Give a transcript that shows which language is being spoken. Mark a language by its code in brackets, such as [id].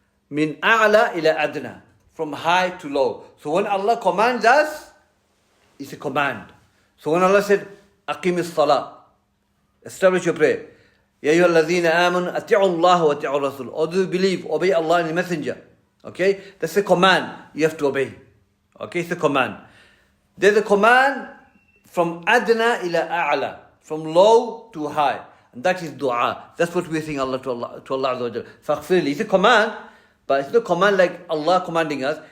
[en] Min a'la ila adna, from high to low. So when Allah commands us, it's a command. So when Allah said, [ar] أقم الصلاة, [en] establish your prayer. [ar] يا أيها الذين آمنوا أطيعوا الله وأطيعوا الرسول. [en] Or do you believe, obey Allah and the Messenger. Okay, that's a command you have to obey. Okay, it's a command. There's a command from adna ila a'la, from low to high, and that is dua. That's what we're saying Allah to Allah Azza wa Jalla. Faghfir li. It's a command, but it's not a command like Allah commanding us.